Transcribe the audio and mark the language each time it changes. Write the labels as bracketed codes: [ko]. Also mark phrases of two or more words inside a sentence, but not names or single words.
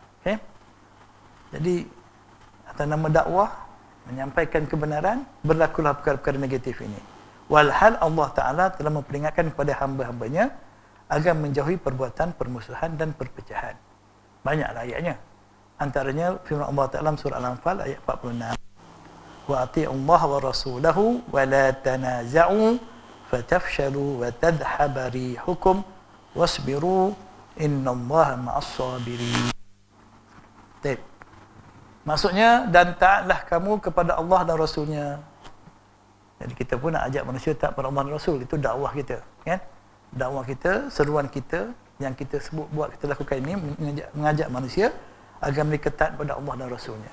[ms] Jadi atas nama dakwah, menyampaikan kebenaran, berlakulah perkara-perkara negatif ini. Walhal Allah Ta'ala telah memperingatkan kepada hamba-hambanya agar menjauhi perbuatan permusuhan dan perpecahan. Banyaklah ayatnya. Antaranya firman Allah Ta'ala surah Al-Anfal ayat 46. [ar] وأطيعوا الله ورسوله ولا تنازعوا فتفشلوا وتذهب ريحكم واصبروا إن الله مع الصابرين. [ms] Maksudnya, dan taatlah kamu kepada Allah dan Rasulnya. Jadi kita pun nak ajak manusia taat kepada Allah dan Rasul. Itu dakwah kita, kan? Dakwah kita, seruan kita yang kita sebut buat, kita lakukan ini, mengajak manusia agar mereka taat kepada Allah dan Rasulnya.